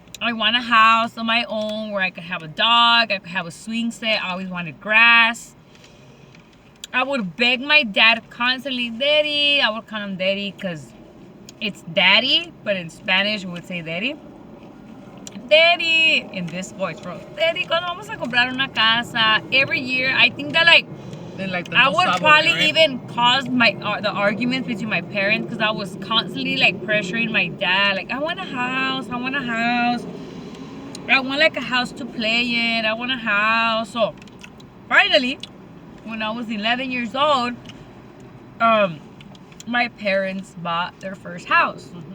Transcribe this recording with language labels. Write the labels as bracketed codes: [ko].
[en] I want a house on my own where I could have a dog, I could have a swing set. I always wanted grass. I would beg my dad constantly, Daddy. I would call him Daddy because it's daddy, but in Spanish we would say Daddy. Daddy, in this voice, bro. [es] Daddy, cuando vamos a comprar una casa? [en] Every year, I think that like I would probably even cause the arguments between my parents, because I was constantly like pressuring my dad, like, I want a house, I want a house, I want like a house to play in, I want a house. So finally, when I was 11 years old, my parents bought their first house.